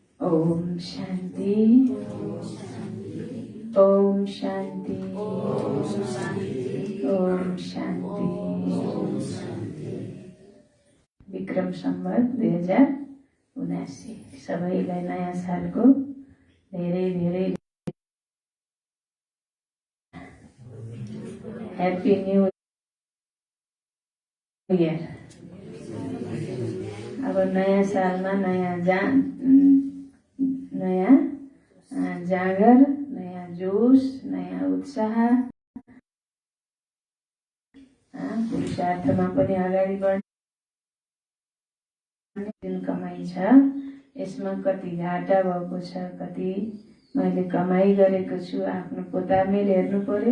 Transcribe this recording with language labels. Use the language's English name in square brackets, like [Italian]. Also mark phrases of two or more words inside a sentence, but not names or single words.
[Nepali] ओम शांति, ओम शांति, ओम शांति। विक्रम संवत 2079 सबैलाई नयाँ सालको धेरै धेरै [English] Happy New Year. [Nepali] अब नयाँ सालमा नयाँ जाँगर, नयाँ जोश, नयाँ उत्साह, पुरुषार्थमा पनि अगाडि बढ्ने जुन कमाई छ यसमा कति घाटा भएको छ, कति मैले कमाई गरेको छु, आफ्नो पोतामेल हेर्नु पर्यो।